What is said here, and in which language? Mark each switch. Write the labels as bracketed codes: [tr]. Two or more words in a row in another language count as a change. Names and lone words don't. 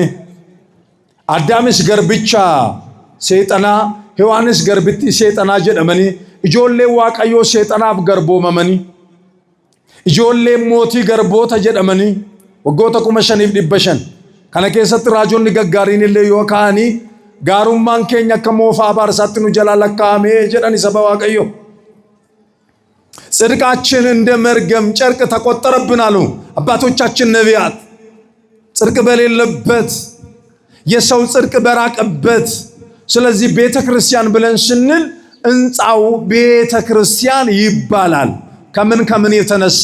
[om] Addaamis garbicha seexanaa, Hewaanis garbittii seexanaa jedhamanii ijoolleen Waaqayyoo seexanaaf garboomamanii, ijoolleen mootii garboota jedhamanii waggoota 5,500 kana keessatti raajonni gaggaariin illee yoo ka'anii gaarummaan keenya akka moofaa abaarsaatti nu jalaa lakkaa'amee jedhani saba Waaqayyo. [am] ጽድቃችን እንደ መርገም ጨርቅ ተቆጠረብን አሉ አባቶቻችን ነቢያት። ጽድቅ በሌለበት የሰው ጽድቅ በራቀበት። ስለዚህ ቤተ ክርስቲያን ብለን ስንል እንጻው ቤተ ክርስቲያን ይባላል። ከምን የተነሳ?